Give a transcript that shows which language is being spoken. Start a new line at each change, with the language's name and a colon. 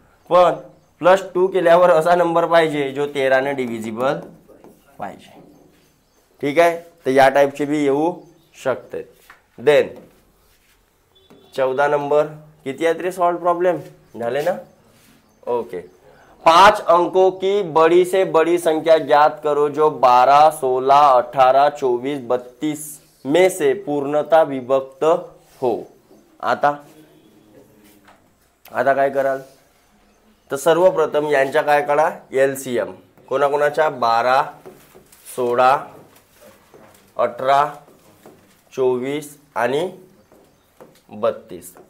Marathi: पण +2 केल्यावर असा नंबर पाहिजे जो 13 ने डिव्हिजिबल पाहिजे. ठीक आहे. तर या टाइपचे बी येऊ शकते. देन 14 नंबर किती आहे तरी सॉल्व प्रॉब्लेम झाले ना.
Hindi: ओके 5 अंकों की बड़ी से बड़ी संख्या ज्ञात करो जो 12 16 18 24 32 में से पूर्णता विभक्त हो.
Marathi: आता काय कराल तर सर्वप्रथम यांच्या काय काढा LCM. कोणाकोणाच्या 12 16 18 24 आणि 32.